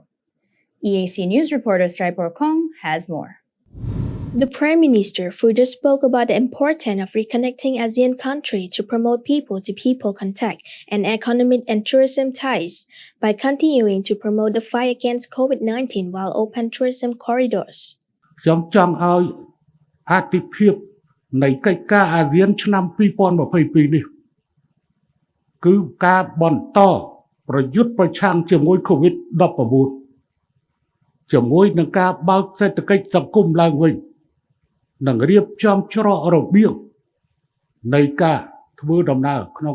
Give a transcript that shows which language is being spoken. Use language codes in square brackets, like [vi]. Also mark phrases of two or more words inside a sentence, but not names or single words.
[en] EAC News reporter Straipor Kong has more. The Prime Minister further spoke about the importance of reconnecting ASEAN countries to promote people-to-people contact and economic and tourism ties by continuing to promote the fight against COVID-19 while open tourism corridors. [km] ខ្ញុំចង់ឲ្យអត្ថិភាពនៃកិច្ចការអាស៊ានឆ្នាំ2022នេះគឺការបន្តប្រយុទ្ធប្រឆាំងជាមួយ COVID-19 ជាមួយនឹងការ បើកសេដ្ឋកិច្ចសង្គមឡើងវិញនិងរៀបចំច្រករបៀងនៃការធ្វើដំណើរក្នុង